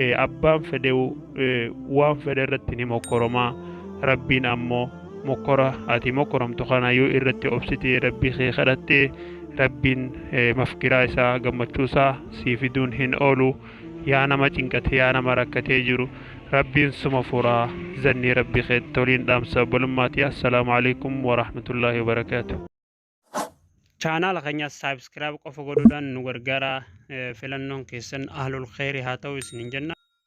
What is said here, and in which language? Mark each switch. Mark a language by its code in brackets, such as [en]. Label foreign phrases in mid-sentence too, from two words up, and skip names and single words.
[om] abbaan fedhewu waan fedhe irratti ni mokkoromaa rabbiin ammoo mokkora ati mokkoramtu kana yoo irratti obsitee rabbii kee kadhattee rabbiin mafkiraa isaa gammachuu isaa sii fiduun hin oolu yaa nama cinqate yaa nama rakkatee jiru rabbiin suma furaa zanni rabbii kee toliin dhaamsa bolummaati [ar] السلام عليكم ورحمة الله وبركاته. [om] Channel keenya subscribe qofa godhuudhaan nu gargaara filannoon keessan [ar] أهل الخير [om] haa ta'u isinin jenna.